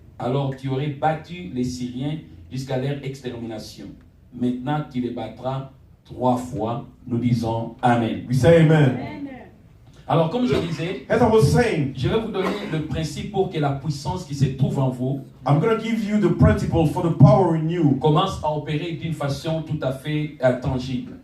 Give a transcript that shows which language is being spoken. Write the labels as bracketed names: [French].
[French] Alors tu aurais battu les Syriens jusqu'à leur extermination. Maintenant tu les battras 3 fois. Nous disons Amen. [English] We say amen. [French] Alors comme je disais, [English] As I was saying, [French] je vais vous donner le principe pour que la puissance qui se trouve en vous [English] I'm going to give you the principle for the power in you. [French] commence à opérer d'une façon tout à fait tangible.